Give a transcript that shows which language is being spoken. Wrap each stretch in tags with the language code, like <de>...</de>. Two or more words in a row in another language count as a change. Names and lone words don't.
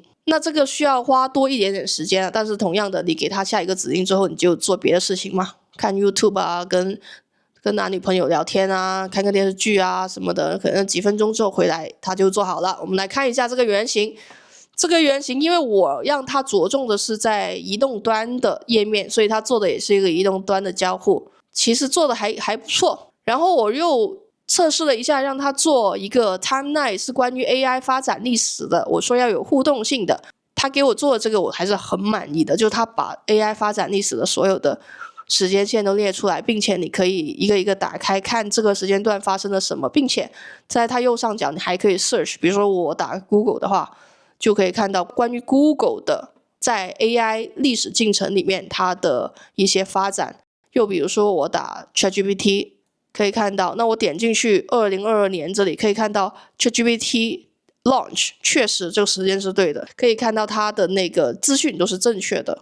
<zh>那這個需要花多一點點時間，但是同樣的，你給它下一個指令之後，你就做別的事情嘛，看 YouTube 啊，跟男女朋友聊天啊，看個電視劇啊什麼的，可能幾分鐘之後回來它就做好了。我們來看一下這個原型。這個原型因為我讓它着重的是在移動端的頁面，所以它做的也是一個移動端的交互，其實做的還不錯。然後我又測試了一下，讓他做一個 timeline 是關於 AI 發展歷史的，我說要有互動性的，他給我做的這個我還是很滿意的，就是他把 AI 發展歷史的所有的時間線都列出來，並且你可以一個一個打開看這個時間段發生了什麼，並且在它右上角你還可以 search， 比如說我打 Google 的話，就可以看到關於 Google 的在 AI 歷史進程裡面它的一些發展。又比如說我打 ChatGPT，可以看到，那我點進去2022年这裡可以看到 ChatGPT launch， 確實這個時間是對的，可以看到它的那個資訊都是正確的。</zh>